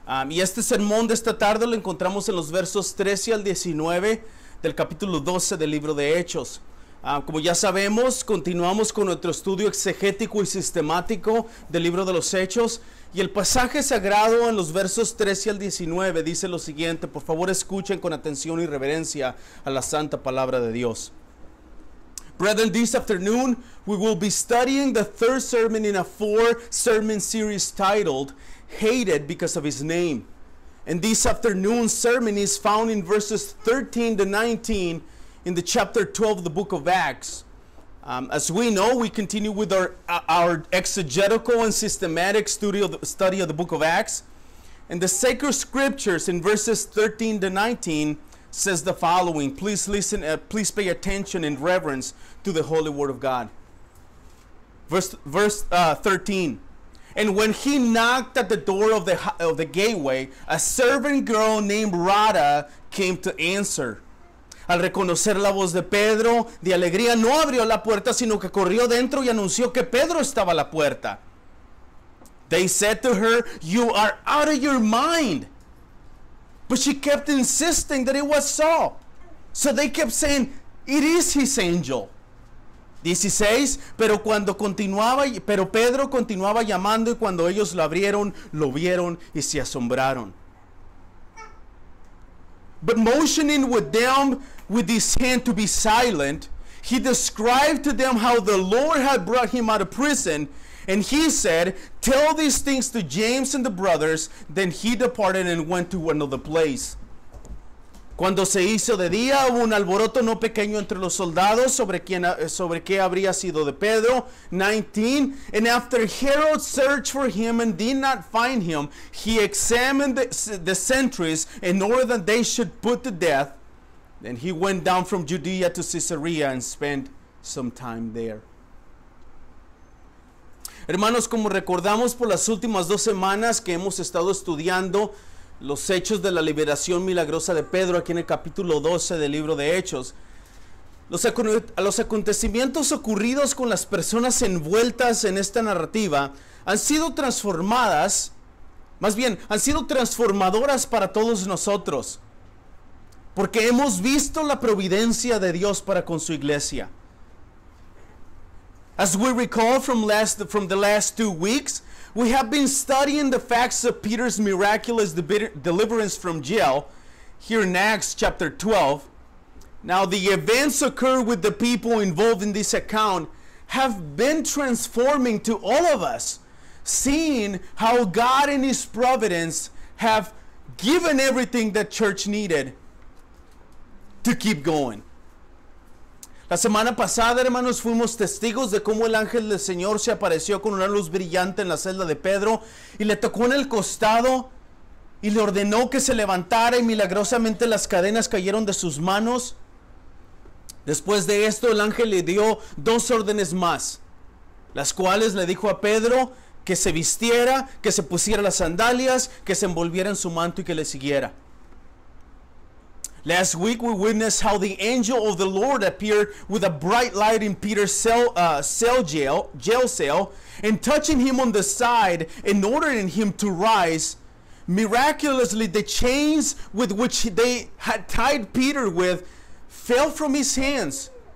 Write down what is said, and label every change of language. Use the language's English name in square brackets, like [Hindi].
[Spanish] Y este sermón de esta tarde lo encontramos en los versos 13 al 19 del capítulo 12 del libro de Hechos. Como ya sabemos, continuamos con nuestro estudio exegético y sistemático del libro de los Hechos. Y el pasaje sagrado en los versos 13 al 19 dice lo siguiente. Por favor, escuchen con atención y reverencia a la santa palabra de Dios. [English] Brethren, this afternoon we will be studying the third sermon in a 4-sermon series titled, Hated Because of His Name. And this afternoon's sermon is found in verses 13 to 19 in the chapter 12 of the book of Acts. As we know, we continue with our exegetical and systematic study of the book of Acts. And the sacred scriptures in verses 13 to 19 says the following. Please listen, please pay attention in reverence to the holy word of God. Verse 13. And when he knocked at the door of the gateway, a servant girl named Rhoda came to answer. [Spanish] Al reconocer la voz de Pedro, de alegría no abrió la puerta, sino que corrió dentro y anunció que Pedro estaba a la puerta. [English] They said to her, "You are out of your mind." But she kept insisting that it was so. So they kept saying, "It is his angel." 16. [Spanish] Pero Pedro continuaba llamando, y cuando ellos lo abrieron, lo vieron y se asombraron. [English] But motioning with them with his hand to be silent, he described to them how the Lord had brought him out of prison. And he said, "Tell these things to James and the brothers." Then he departed and went to another place. [Spanish] Cuando se hizo de día, hubo un alboroto no pequeño entre los soldados sobre qué habría sido de Pedro. [English] 19. And after Herod searched for him and did not find him, he examined the sentries in order that they should put to death. Then he went down from Judea to Caesarea and spent some time there. [Spanish] Hermanos, como recordamos por las últimas 2 semanas que hemos estado estudiando los hechos de la liberación milagrosa de Pedro aquí en el capítulo 12 del libro de Hechos, los acontecimientos ocurridos con las personas envueltas en esta narrativa han sido transformadas, más bien, han sido transformadoras para todos nosotros, porque hemos visto la providencia de Dios para con su iglesia. [English] As we recall from the last 2 weeks, we have been studying the facts of Peter's miraculous deliverance from jail here in Acts chapter 12. Now, the events occurred with the people involved in this account have been transforming to all of us, seeing how God in His providence have given everything that church needed to keep going. [Spanish] La semana pasada, hermanos, fuimos testigos de cómo el ángel del Señor se apareció con una luz brillante en la celda de Pedro y le tocó en el costado y le ordenó que se levantara, y milagrosamente las cadenas cayeron de sus manos. Después de esto, el ángel le dio 2 órdenes más, las cuales le dijo a Pedro que se vistiera, que se pusiera las sandalias, que se envolviera en su manto y que le siguiera. [English] Last week we witnessed how the angel of the Lord appeared with a bright light in Peter's jail cell, and touching him on the side and ordering him to rise. Miraculously, the chains with which they had tied Peter with fell from his hands.